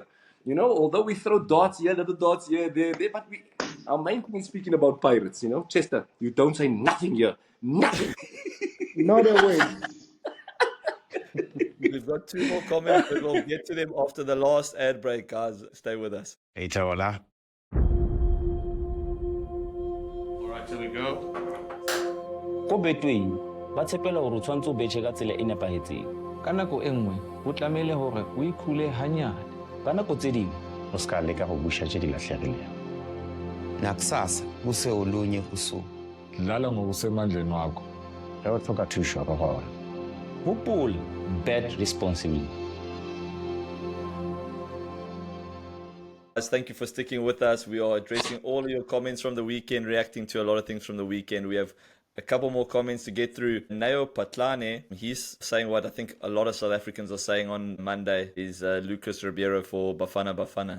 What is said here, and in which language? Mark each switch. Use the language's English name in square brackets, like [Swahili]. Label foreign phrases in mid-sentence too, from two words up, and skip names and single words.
[English] Although we throw darts here, little darts here, there, but our main thing is speaking about Pirates, Chester, you don't say nothing here. Nothing. Not a word. We've got 2 more comments, but we'll get to them after the last ad break, guys. Stay with us. Hey, Taola. All right, here we go. [Southern Sotho] Ko Betway ba tshepela hore o tshwantse o betjhe ka tsela e nepahetseng. Ka nako e nngwe ho tlamehile hore o ikhule hanyane. Ka nako tse ding [Northern Sotho] O ska leka go busha tše di lahlegilego. [Zulu] Nakusasa kuse olunye kusuku. Dlala ngokusemandleni wakho. [Northern Sotho] Ge o tlhoka thušo ka gona. hopola, [English] bet responsibly. Guys, thank you for sticking with us. We are addressing all of your comments from the weekend, reacting to a lot of things from the weekend. We have A couple more comments to get through. Neo Patlane, he's saying what I think a lot of South Africans are saying on Monday is Lucas Ribeiro for Bafana Bafana.